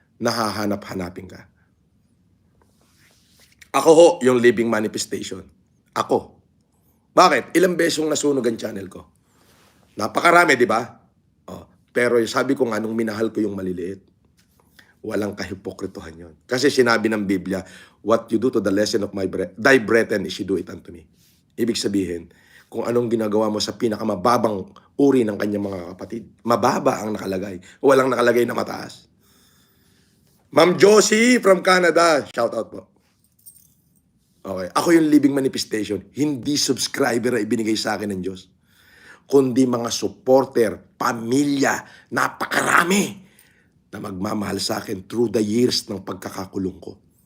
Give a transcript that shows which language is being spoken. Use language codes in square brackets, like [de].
[tl] Nahahanap-hanapin ka. Ako ho, yung living manifestation. Ako. Bakit? Ilang besong nasunog ang channel ko. Napakarami, di ba? Pero sabi ko nga, nung minahal ko yung maliliit. Walang kahipokrituhan yon. Kasi sinabi ng Biblia, [en] what you do to the lesson of thy brethren is you do it unto me. [tl] Ibig sabihin, kung anong ginagawa mo sa pinakamababang uri ng kanyang mga kapatid, mababa ang nakalagay. Walang nakalagay na mataas. Ma'am Josie from Canada, shout out po. Okay, ako yung living manifestation, hindi subscriber na ibinigay sa akin ng Diyos, kundi mga supporter, pamilya, napakarami na magmamahal sa akin through the years ng pagkakakulong ko.